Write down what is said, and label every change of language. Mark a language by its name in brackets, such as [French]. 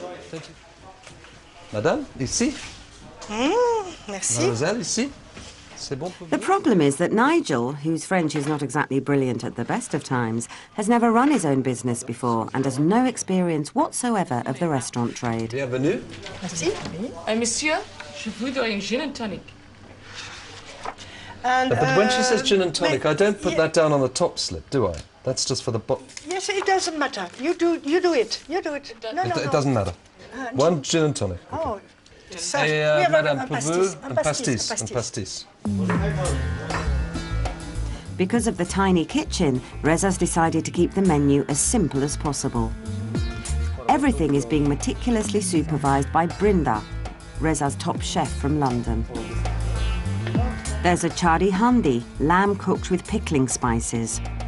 [English] Thank you. [French] Madame, ici? Merci. Mademoiselle, ici? [English] The problem is that Nigel, whose French is not exactly brilliant at the best of times, has never run his own business before and has no experience whatsoever of the restaurant trade. [French] Bienvenue. Merci. Monsieur, je voudrais une gin and tonic. [English] And, but when she says gin and tonic, I don't put that down on the top slip, do I? That's just for the bottom. Yes, it doesn't matter. You do it. You do it. It doesn't matter. One gin and tonic. Okay. Oh. [French] Et Madame, pour vous, un pastis. [English] Because of the tiny kitchen, Reza's decided to keep the menu as simple as possible. Everything is being meticulously supervised by Brinda, Reza's top chef from London. There's a chadi handi, lamb cooked with pickling spices.